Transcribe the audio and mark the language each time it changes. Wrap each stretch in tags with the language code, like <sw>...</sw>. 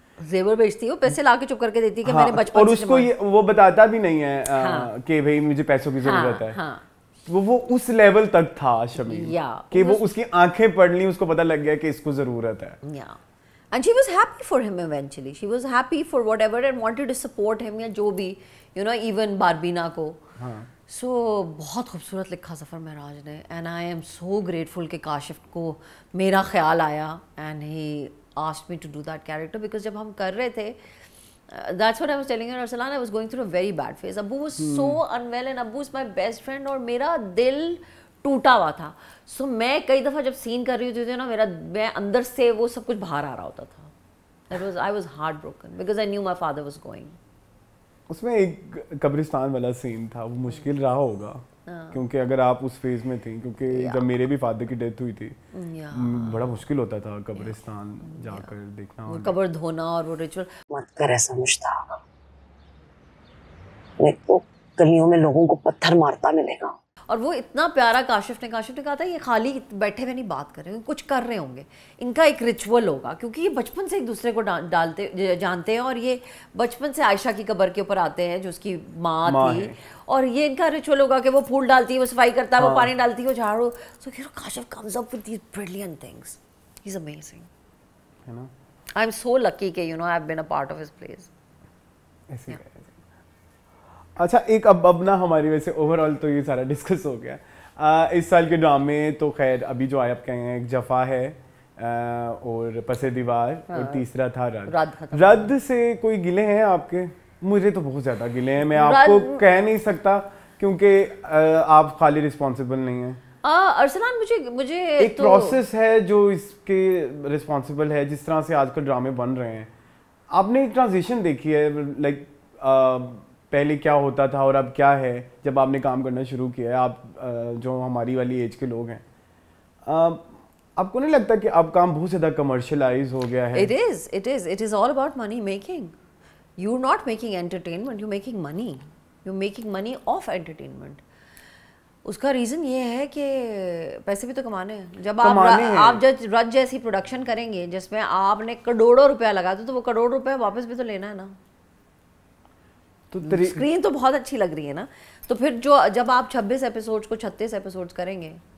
<ur>زیور بیچتی ہو, پیسے لا کے چپ کر کے دیتی ہے کہ میں نے بچپن اور اس کو وہ بتاتا بھی نہیں ہے کہ بھائی مجھے پیسوں کی ضرورت ہے. وہ اس لیول تک تھا شمیم کہ وہ اس کی آنکھیں پڑھ لی, اس کو پتہ لگ گیا کہ اس کو ضرورت ہے.</ur> <en>And she was happy for him eventually. She was happy for whatever and wanted to support him</en> <ur>یا جو بھی,</ur> <en>you know, even باربینا کو. So</en> <ur>بہت خوبصورت لکھا ظفر معراج نے,</ur> <en>and I am so grateful</en> <ur>کہ کاشف کو میرا خیال آیا</ur> <en>and he asked me to do that character because</en> <ur>جب ہم کر رہے تھے,</ur> <en>that's what I was telling her, Arsalan, I was going through a very bad phase. Abbu was so unwell and Abbu is my best friend</en> <ur>اور میرا دل ٹوٹا ہوا تھا. سو میں کئی دفعہ جب سین کر رہی ہوتی تھی نا, میں اندر سے وہ سب کچھ باہر آ رہا ہوتا تھا.</ur> <en>I was heartbroken because I knew my father was going.</en> <ur>اس میں ایک قبرستان والا سین تھا, وہ مشکل رہا ہوگا کیونکہ اگر آپ اس فیز میں تھیں, کیونکہ جب میرے بھی فادر کی ڈیتھ ہوئی تھی بڑا مشکل ہوتا تھا قبرستان جا کر دیکھنا, قبر دھونا اور وہ ریچول. مت کر ایسا مشتاق, میں تو گلیوں میں لوگوں کو پتھر مارتا ملے گا. اور وہ اتنا پیارا کاشف نے کہا تھا یہ خالی بیٹھے ہوئے نہیں بات کر رہے ہیں, کچھ کر رہے ہوں گے, ان کا ایک ریچول ہوگا, کیونکہ یہ بچپن سے ایک دوسرے کو جانتے ہیں اور یہ بچپن سے عائشہ کی قبر کے اوپر آتے ہیں جو اس کی ماں تھی, اور یہ ان کا ریچول ہوگا کہ وہ پھول ڈالتی ہے, وہ صفائی کرتا ہے, وہ پانی ڈالتی ہے, وہ جھاڑو.</ur> <en>So Kashif comes up with these brilliant things. He's amazing. I'm so lucky کہ you know I've been a part of his plays.</en> <ur>اچھا ایک اب نا ہماری ویسے اوور آل تو یہ سارا ڈسکس ہو گیا. اس سال کے ڈرامے تو خیر ابھی جو آئے آپ کہیں ایک جفا ہے اور پس دیوار, اور تیسرا تھا رد. سے کوئی گلے ہیں آپ کے؟ مجھے تو بہت زیادہ گلے ہیں, میں آپ کو کہہ نہیں سکتا کیونکہ آپ خالی رسپانسبل نہیں ہیں. ارسلان مجھے ایک پروسیس ہے جو اس کے رسپانسبل ہے, جس طرح سے آج کل ڈرامے بن رہے ہیں. آپ نے ایک ٹرانزیشن دیکھی ہے, لائک پہلے کیا ہوتا تھا اور اب کیا ہے جب آپ نے کام کرنا شروع کیا ہے, آپ جو ہماری والی ایج کے لوگ ہیں, آپ کو نہیں لگتا کہ اب کام بہت زیادہ کمرشلائز ہو گیا ہے؟</ur> <en>It is all about money making. You're not making entertainment, you're making money. You're making money off entertainment.</en> <ur>اس کا ریزن یہ ہے کہ پیسے بھی تو کمانے ہیں. جب آپ رج جیسی پروڈکشن کریں گے جس میں آپ نے کروڑوں روپیہ لگا تو وہ کروڑ روپے واپس بھی تو لینا ہے نا. اسکرین تو بہت اچھی لگ رہی ہے نا, تو پھر جب آپ 26 ایپیسوڈ کو 36 ایپیسوڈ کریں گے.</ur>